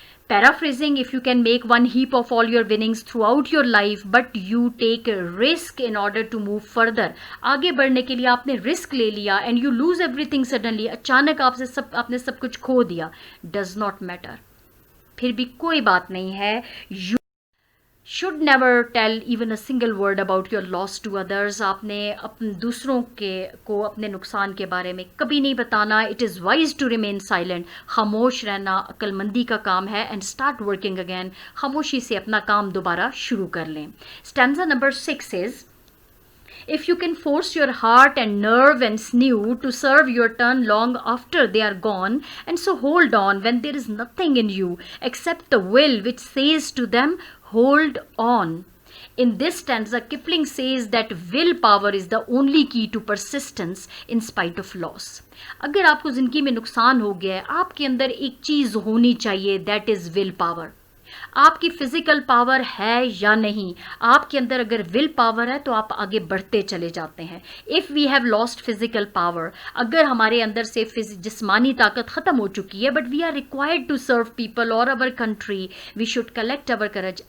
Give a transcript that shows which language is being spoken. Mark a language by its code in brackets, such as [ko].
[en] Paraphrasing, if you can make one heap of all your winnings throughout your life, but you take a risk in order to move further. [ur] آگے بڑھنے کے لیے آپ نے risk لے لیا [en] and you lose everything suddenly. [ur] اچانک آپ نے سب کچھ کھو دیا. [en] Does not matter. [ur] پھر بھی کوئی بات نہیں ہے. [en] You should never tell even a single word about your loss to others. [ur] آپ نے دوسروں کو اپنے نقصان کے بارے میں کبھی نہیں بتانا. [en] It is wise to remain silent. [ur] خاموش رہنا عقل مندی کا کام ہے. [en] And start working again. [ur] خاموشی سے اپنا کام دوبارہ شروع کر لیں. [en] Stanza number 6 is, if you can force your heart and nerve and sinew to serve your turn long after they are gone, and so hold on when there is nothing in you except the will which says to them, hold on. In this stanza, Kipling says that willpower is the only key to persistence in spite of loss. [ur] اگر آپ کو زندگی میں نقصان ہو گیا ہے, آپ کے اندر ایک چیز ہونی چاہیے, [en] that is willpower. [ur] آپ کی فزیکل پاور ہے یا نہیں, آپ کے اندر اگر ول پاور ہے تو آپ آگے بڑھتے چلے جاتے ہیں. [en] if we have lost physical power, [ur] اگر ہمارے اندر سے جسمانی طاقت ختم ہو چکی ہے, [en] But we are required to serve people اور our country, we should collect our courage.